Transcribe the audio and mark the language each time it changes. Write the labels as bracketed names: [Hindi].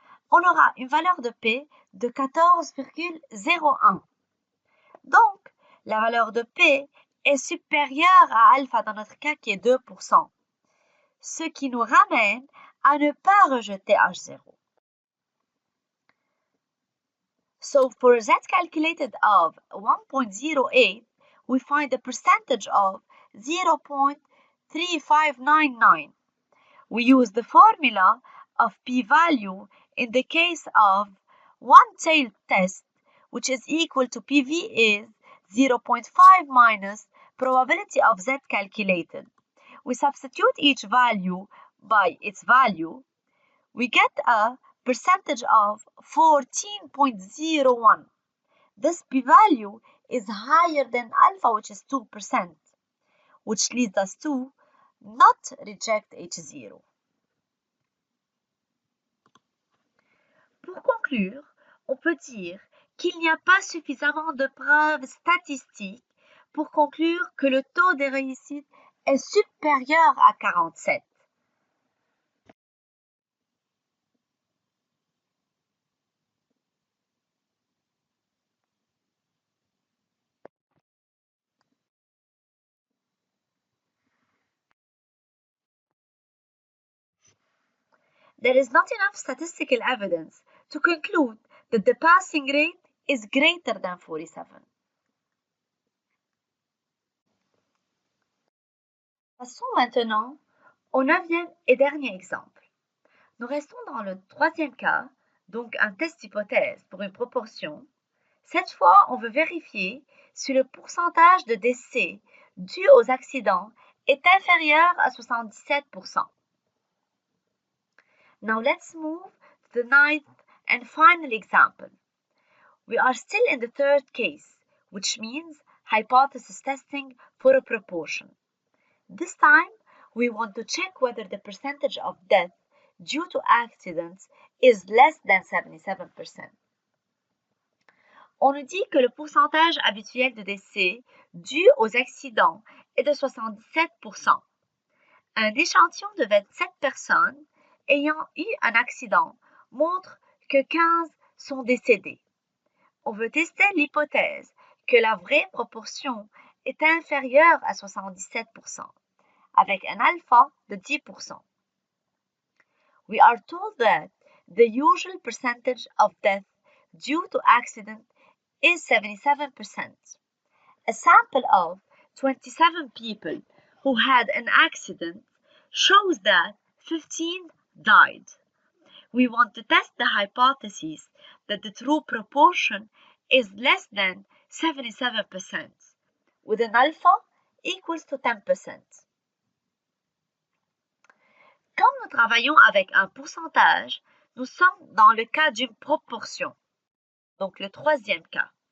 [French] On aura une valeur de P de 14,01. Donc, la valeur de P est supérieure à alpha dans notre cas qui est 2%, ce qui nous ramène à ne pas rejeter H0. [English] So for Z calculated of 1.08, we find the percentage of 0.3599. We use the formula of p-value in the case of one-tailed test, which is equal to PV is 0.5 minus probability of Z calculated. We substitute each value by its value. We get a percentage of 14.01. This p-value is higher than alpha, which is 2%, which leads us to not reject H0. [French] Pour conclure, on peut dire qu'il n'y a pas suffisamment de preuves statistiques pour conclure que le taux de réussite est supérieur à 47. [English] there is not enough statistical evidence to conclude that the passing rate is greater than 47. [French] Passons maintenant au 9e et dernier exemple. Nous restons dans le 3e cas, donc un test d'hypothèse pour une proportion. Cette fois, on veut vérifier si le pourcentage de décès dus aux accidents est inférieur à 77%. [English] Now let's move to the 9th and final example. We are still in the 3rd case, which means hypothesis testing for a proportion. This time, we want to check whether the percentage of death due to accidents is less than 77%. [French] On nous dit que le pourcentage habituel de décès dû aux accidents est de 77%. Un échantillon de 27 personnes ayant eu un accident montre que 15 sont décédés. On veut tester l'hypothèse que la vraie proportion est inférieure à 77%, avec un alpha de 10%. [English] We are told that the usual percentage of death due to accident is 77%. A sample of 27 people who had an accident shows that 15 died. We want to test the hypothesis that the true proportion is less than 77%, with an alpha equals to 10%. [French] Quand nous travaillons avec un pourcentage, nous sommes dans le cas d'une proportion, donc le 3e cas.